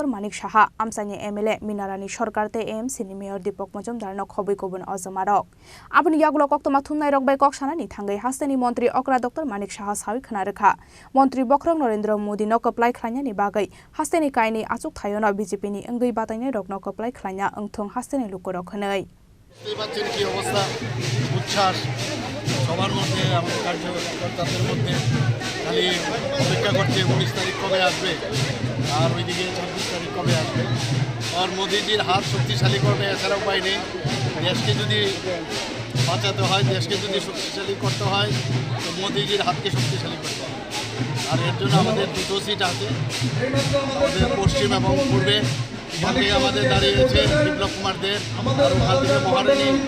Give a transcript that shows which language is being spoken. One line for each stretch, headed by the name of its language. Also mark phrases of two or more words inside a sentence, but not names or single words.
Kok Borok: Manik Saha Amsani MLA Minarani Sorkarte AMC ni Mayor Dipok Majumdar no khoboi kobun ozamaro Aboni yagulo koktoma thumnai rok bai koksana ni thangai hasteni Montri Okra Dr. Manik Saha sawi khana rekha Montri Khorang Narendra Modi no kaplai khlaina ni bagai hasteni kaini achuk thayono BJP ni engei batainai rok no kaplai khlaina engthong hasteni lukorok khanai
Bangla: নির্বাচন কি অবস্থা উচ্ছ্বাস সবার মধ্যে আমাদের কার্যকর্তাদের মধ্যে খালি অপেক্ষা করছে 19 তারিখ কবে আসবে আর ওইদিকে 26 তারিখ কবে আসবে আর মোদিজির হাত শক্তিশালী করবে এছাড়া উপায় নেই দেশকে যদি বাঁচাতে হয় দেশকে যদি শক্তিশালী করতে হয় তো মোদিজির হাতকে শক্তিশালী করতে হবে আর এর জন্য আমাদের দুটো সিট আছে আমাদের পশ্চিম এবং পূর্বে এখানে আমাদের দাঁড়িয়েছে বিপ্লব কুমার দেব আর ওখান থেকে মহারানী